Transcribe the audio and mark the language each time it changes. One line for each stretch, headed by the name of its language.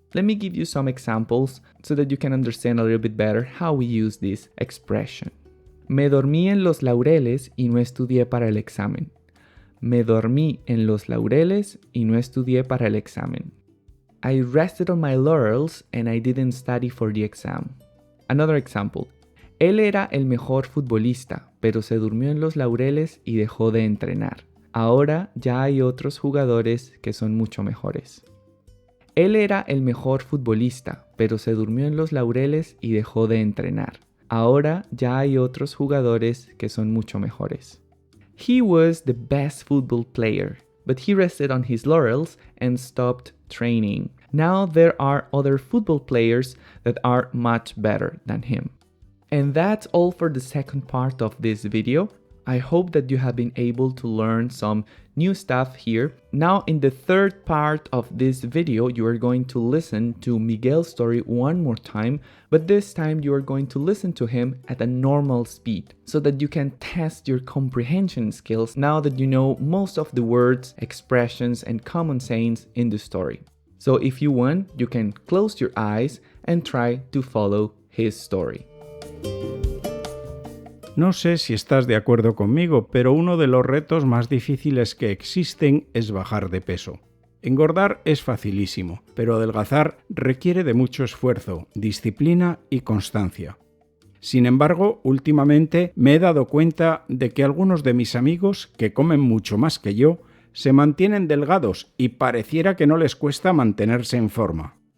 English: Let me give you some examples so that you can understand a little bit better how we use this expression.
Spanish: Me dormí en los laureles y no estudié para el examen. Me dormí en los laureles y no estudié para el examen.
English: I rested on my laurels and I didn't study for the exam. Another example.
Spanish: Él era el mejor futbolista, pero se durmió en los laureles y dejó de entrenar. Ahora ya hay otros jugadores que son mucho mejores. Él era el mejor futbolista, pero se durmió en los laureles y dejó de entrenar. Ahora ya hay otros jugadores que son mucho mejores.
English: He was the best football player, but he rested on his laurels and stopped training. Now there are other football players that are much better than him. And that's all for the second part of this video. I hope that you have been able to learn some new stuff here. Now in the third part of this video, you are going to listen to Miguel's story one more time, but this time you are going to listen to him at a normal speed so that you can test your comprehension skills now that you know most of the words, expressions, and common sayings in the story. So if you want, you can close your eyes and try to follow his story.
Spanish: No sé si estás de acuerdo conmigo, pero uno de los retos más difíciles que existen es bajar de peso. Engordar es facilísimo, pero adelgazar requiere de mucho esfuerzo, disciplina y constancia. Sin embargo, últimamente me he dado cuenta de que algunos de mis amigos, que comen mucho más que yo, se mantienen delgados y pareciera que no les cuesta mantenerse en forma.